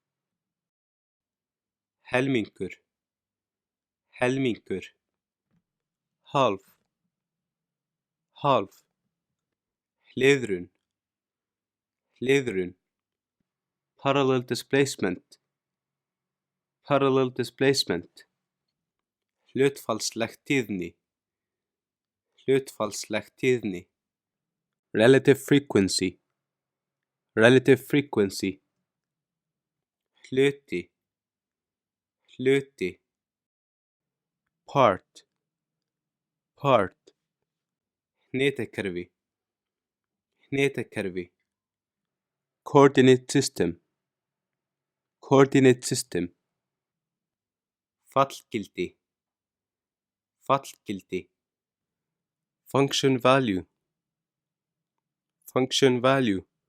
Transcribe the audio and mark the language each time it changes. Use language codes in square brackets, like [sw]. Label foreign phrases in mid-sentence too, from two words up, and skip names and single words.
[is] Helmingur, helmingur. [en] Half, half. [is] Hliðrun, hliðrun. [en] Parallel displacement, parallel displacement. [is] Hlutfallsleg tíðni, hlutfallsleg tíðni. [en] Relative frequency, relative frequency. [is] Hluti, hluti. [en] Part, part. [is] Hnitakerfi, hnitakerfi. [en] Coordinate system, coordinate system. [is] Fallgildi, fallgildi. [en] Function value, function value.